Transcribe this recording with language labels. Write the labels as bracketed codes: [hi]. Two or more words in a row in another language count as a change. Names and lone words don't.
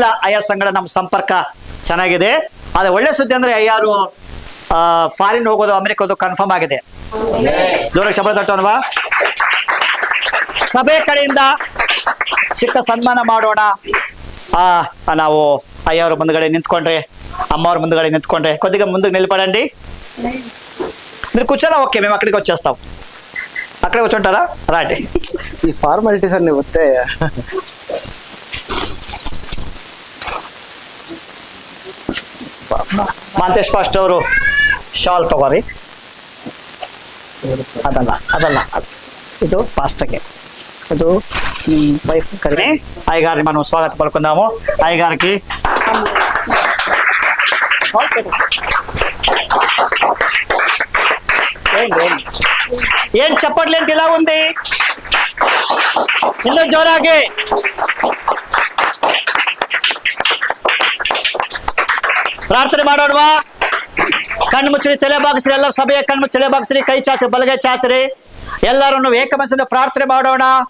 [kn] ಅಯ್ಯ ಸಂಗಡ ನಮ್ಮ ಸಂಪರ್ಕ ಚೆನ್ನಾಗಿದೆ. ಆದ್ರೆ ಒಳ್ಳೆ ಸುದ್ದಿ ಅಂದ್ರೆ ಅಯ್ಯಾರು ಫಾರಿನ್ ಹೋಗೋದು, ಅಮೆರಿಕ ಹೋಗೋದು ಕನ್ಫರ್ಮ್ ಆಗಿದೆ. ಜೋರಾಗಿ ಶಬ್ದ ತಟ್ಟೋಣವಾ? ಸಭೆ ಕಡೆಯಿಂದ ಚಿಕ್ಕ ಸನ್ಮಾನ ಮಾಡೋಣ. ನಾವು ಅಯ್ಯವ್ರ ಮುಂದ್ಗಡೆ ನಿಂತ್ಕೊಂಡ್ರೆ, [te] అమ్మవారి ముందుగానే నించుకోండి. కొద్దిగా ముందుకు నిలబడండి. మీరు కూర్చోరా? ఓకే, మేము అక్కడికి వచ్చేస్తాం. అక్కడే కూర్చుంటారా? రండి. ఈ ఫార్మాలిటీస్ అన్ని వస్తే [kn] ಮಾಂತೇಶ್ ಪಾಸ್ಟ್ ಅವರು ಶಾಲ್ ತಗೋರಿ. ಅದಲ್ಲ ಅದಲ್ಲ, ಇದು పాస్టర్కి, ಇದು వైఫ్ కడిని. [te] అయ్యగారిని మనం స్వాగతం పలుకుందాము. అయ్యగారికి ఏం చెప్పట్లేదు, ఇలా ఉంది. [kn] ಇನ್ನೂ ಜೋರಾಗಿ ಪ್ರಾರ್ಥನೆ ಮಾಡೋಣವಾ? ಕಣ್ಣು ಮುಚ್ಚರಿ, ತಲೆ ಬಾಗಿಸ್ರಿ. ಎಲ್ಲರೂ ಸಭೆಯ ಕಣ್ಣು ಮುಚ್ಚಿ ತಲೆ ಬಾಗಿಸ್ರಿ, ಕೈ ಚಾಚರಿ, ಬಲಗೈ ಚಾಚರಿ. ಎಲ್ಲರನ್ನು ಏಕಮನಸ್ಸಿಂದ ಪ್ರಾರ್ಥನೆ ಮಾಡೋಣ.